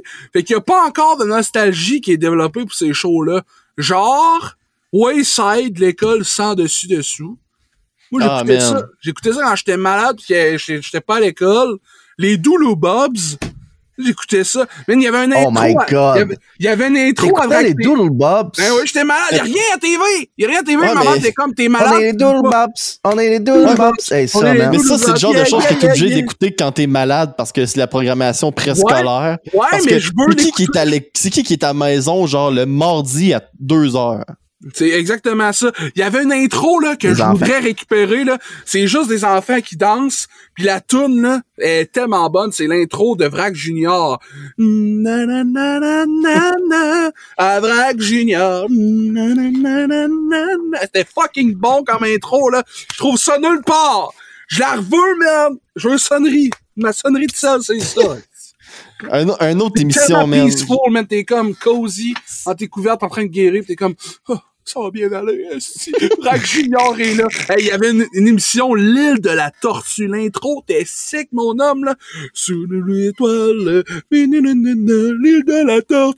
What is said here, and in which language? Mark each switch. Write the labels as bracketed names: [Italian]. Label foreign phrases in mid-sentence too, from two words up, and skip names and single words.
[French] Fait qu'il y a pas encore de nostalgie qui est développée pour ces shows-là. Genre, Wayside, l'école sans dessus-dessous. Moi, j'écoutais ça. J'écoutais ça quand j'étais malade pis j'étais pas à l'école. Les Dooloo Bobs. J'écoutais ça. Man, il y avait un intro. [English] Oh my God. [French] Il y avait un intro avec les Doodle Bobs. Ben oui, j'étais malade. Il y a rien à TV. Ouais, ma mère était comme, t'es malade. On est les Doodle Bobs. Hey, ça, man. Mais ça, c'est le genre de choses que t'es obligé d'écouter quand t'es malade parce que c'est la programmation préscolaire. Ouais, mais je veux c'est qui est à la maison, genre, le mardi à 2h? C'est exactement ça. Il y avait une intro là que je voudrais récupérer là. C'est juste des enfants qui dansent. Puis la toune là est tellement bonne. C'est l'intro de Vrac Junior. Na na na na na na. À Vrac Junior. Na na na na na. C'était fucking bon comme intro là. Je trouve ça nulle part. Je la veux, man. Je veux une sonnerie. Ma sonnerie de salle, c'est ça. Un autre émission, man. [English] Peaceful, man. [French] T'es comme cozy, en tes couvertes, en train de guérir, t'es comme, oh, ça va bien aller, Vrac Junior est là. Hey, il y avait une émission, L'île de la tortue. L'intro, t'es sick, mon homme, là. Sous l'étoile, l'île de la tortue.